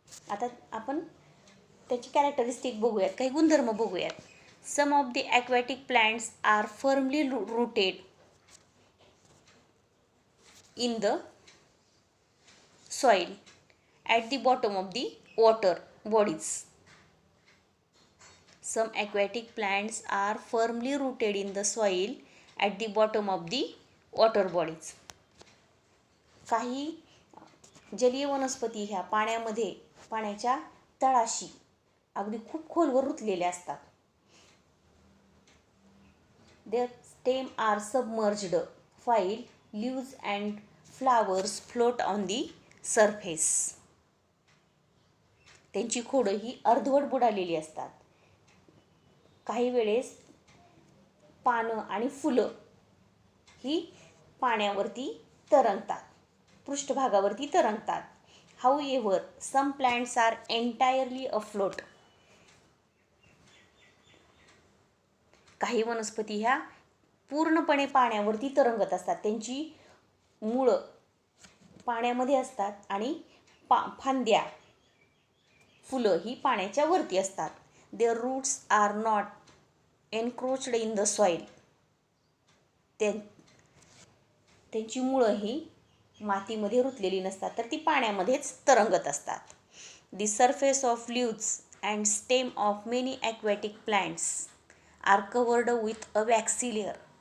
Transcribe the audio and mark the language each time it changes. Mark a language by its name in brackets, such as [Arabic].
[Marathi] आता आपण त्याची कॅरेक्टरिस्टिक बघूयात, काही गुणधर्म बघूयात. [English] Some of the aquatic plants are firmly rooted in the soil at the bottom of the water bodies. Some aquatic plants are firmly rooted in the soil at the bottom of the water bodies. [Marathi] काही जलीय वनस्पती ह्या पाण्यामध्ये, पाण्याच्या तळाशी अगदी खूप खोलवर रुतलेल्या असतात. [English] Their stem are submerged while leaves and flowers float on the surface. [Marathi] त्यांची खोडं ही अर्धवट बुडालेली असतात. काही वेळेस पानं आणि फुलं ही पाण्यावरती तरंगतात, पृष्ठभागावरती तरंगतात. [English] However some plants are entirely afloat. [Marathi] काही वनस्पती ह्या पूर्णपणे पाण्यावरती तरंगत असतात. त्यांची मुळं पाण्यामध्ये असतात आणि फांद्या, फुलं ही पाण्याच्या वरती असतात. [English] Their roots are not encroached in the soil. [Marathi] त्यांची मुळं ही मातीमध्ये रुतलेली नसतात, तर ती पाण्यामध्येच तरंगत असतात. [English] The surface of leaves and stem of many aquatic plants are covered with a waxy layer.